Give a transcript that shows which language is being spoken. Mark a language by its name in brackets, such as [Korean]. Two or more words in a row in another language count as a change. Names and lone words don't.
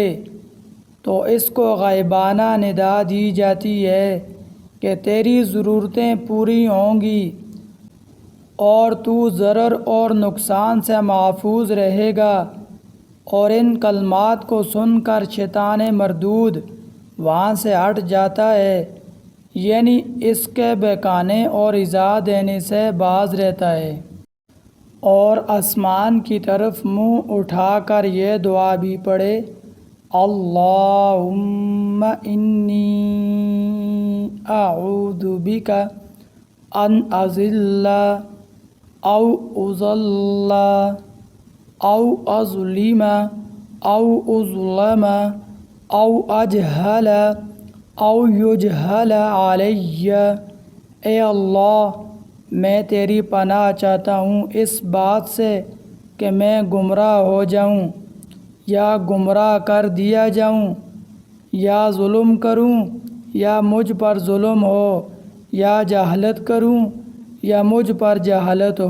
[Urdu] تو اس کو غائبانہ ندا دی جاتی ہے کہ تیری ضرورتیں پوری ہوں گی اور تو ضرر اور نقصان سے محفوظ رہے گا، اور ان کلمات کو سن کر شیطان مردود وہاں سے ہٹ جاتا ہے، یعنی اس کے بہکانے اور ایذا دینے سے باز رہتا ہے۔ اور آسمان کی طرف منہ اٹھا کر یہ دعا بھی پڑھے، [Arabic] اللہم انی اعوذ بک ان اضل او اضل او اظلم او اظلم او اجہل او یجہل علی۔ [Urdu] اے اللہ، میں تیری پناہ چاہتا ہوں اس بات سے کہ میں گمراہ ہو جاؤں یا گمراہ کر دیا جاؤں، یا ظلم کروں یا مجھ پر ظلم ہو، یا جہالت کروں یا مجھ پر جہالت ہو۔